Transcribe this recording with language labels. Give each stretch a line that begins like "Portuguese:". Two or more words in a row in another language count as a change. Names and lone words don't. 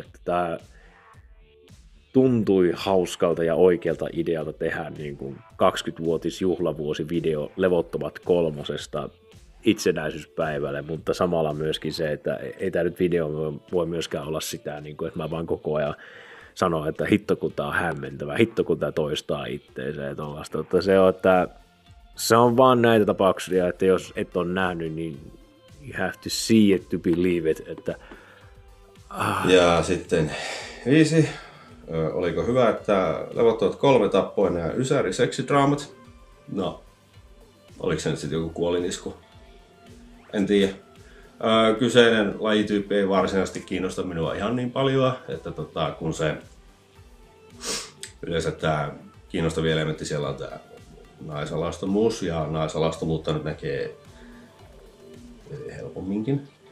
Finnish: Että tämä tuntui hauskalta ja oikealta idealta tehdä niin kuin 20-vuotisjuhlavuosivideo Levottomat 3 itsenäisyyspäivälle, mutta samalla myöskin se, että ei tämä nyt video voi myöskään olla sitä, niin kuin, että mä vaan koko ajan sanon, että hitto kun tää on hämmentävä, hitto kun tää toistaa itteensä ja tollaista. Että se on vaan näitä tapauksia, että jos et ole nähnyt, niin
English: you have to see it to believe it.
Finnish: Että, Ja sitten 5. Oliko hyvä, että Levottomat 3 tappoinen ja ysäri seksidraamat? No, oliko se nyt sitten joku kuolinisku? En tiedä. Kyseinen lajityyppi ei varsinaisesti kiinnosta minua ihan niin paljon, että kun se yleensä tämä kiinnostavia elementti siellä on tämä naisalastomuus ja naisalastomuutta nyt näkee helpomminkin.